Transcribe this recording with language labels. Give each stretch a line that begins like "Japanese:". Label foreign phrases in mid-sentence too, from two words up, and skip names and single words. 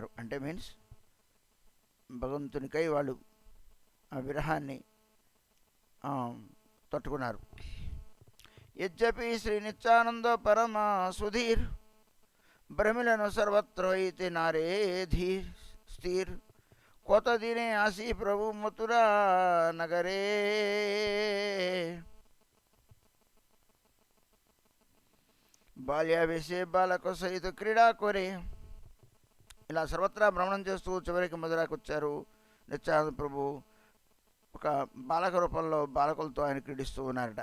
Telugu: అంటే మీన్స్ భగవంతునికై వాళ్ళు ఆ విరహాన్ని తట్టుకున్నారు.
Bangla: যদ্যপি শ্রী নিত্যানন্দ পরম সুধীর, ভ্রমিলেন সর্বত্র হইতে নারে ধীর স্থির. কত দিনে আসি প্রভু মথুরা নগরে, বাল্যাবেশে বালক সহিত ক্রীড়া করে.
Telugu: ఇలా సర్వత్రా భ్రమణం చేస్తూ చివరికి మధురాకు వచ్చారు. నిత్యానంద ప్రభు ఒక బాలక రూపంలో బాలకులతో ఆయన క్రీడిస్తూ ఉన్నారట.